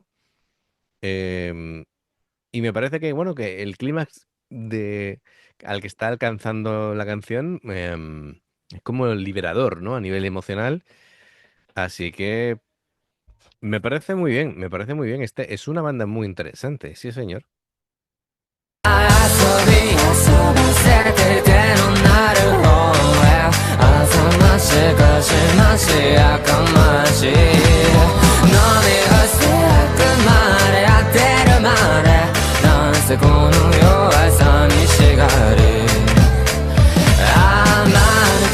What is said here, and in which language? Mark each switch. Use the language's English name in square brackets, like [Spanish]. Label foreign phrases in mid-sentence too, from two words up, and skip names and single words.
[Spanish] em, y me parece que, bueno, que el clímax al que está alcanzando la canción es como liberador, ¿no? A nivel emocional. Así que me parece muy bien, me parece muy bien. Este es una banda muy interesante, sí, señor. [Japanese] 遊び遊ばせて手のなる方へ浅ましくしましやかましい飲み干してくまで当てるまでなんせこの世は寂しがりあまぬ